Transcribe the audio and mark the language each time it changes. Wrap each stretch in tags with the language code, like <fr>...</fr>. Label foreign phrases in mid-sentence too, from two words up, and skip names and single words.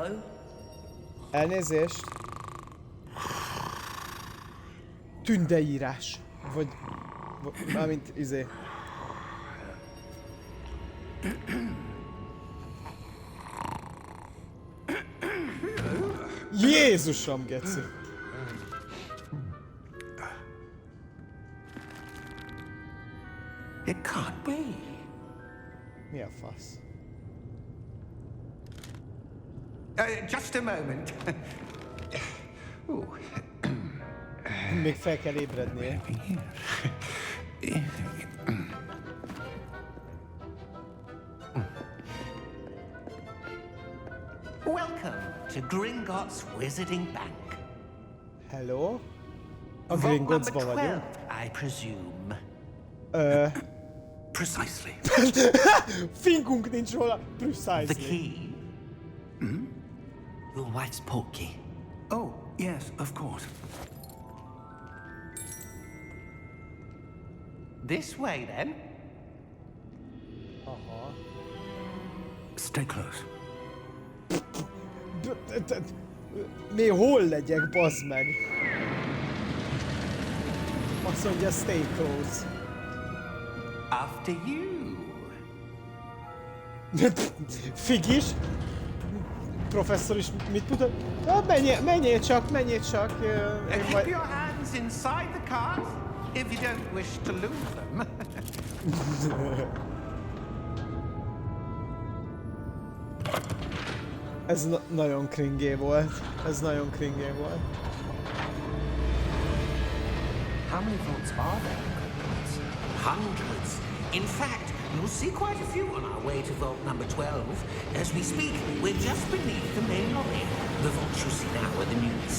<hu>Elnézést. Tündeírás. Vagy mármint izé. Jézusom, geci.</hu> <en>It can't be.</en> <hu>Mi a fasz?</hu> <en>Just a moment.</en> <hu>Még fel kell ébrednie.</hu> <en>Welcome to Gringotts Wizarding Bank. Hello? A Vault number</en> <hu>Gringottsba</hu> <en>12,</en> <hu>vagyunk.</hu> <en>I presume. Precisely.</en> <hu>Fingunk nincs róla.</hu> <en>The Precisely. key? Your wife's portkey. Oh, yes, of course. This way, then. Aha. Stay close.</en> <hu>Mi hol legyek, bazd meg? Azt mondja,</hu> <en>stay close. After you.</en> <hu>Figis? Professzor is mit mutat? Menjél csak. Én</hu> <en>Keep</en> <hu>majd...</hu> <en>your hands inside the cart if you don't wish to lose them.</en> <hu>Ez nagyon cringé volt.</hu> <en>How many vaults are there? Hundreds. In fact, you'll see quite a few on our way to vault number 12. As we speak, we're just beneath the main lobby. The vaults you see now are the newest.</en>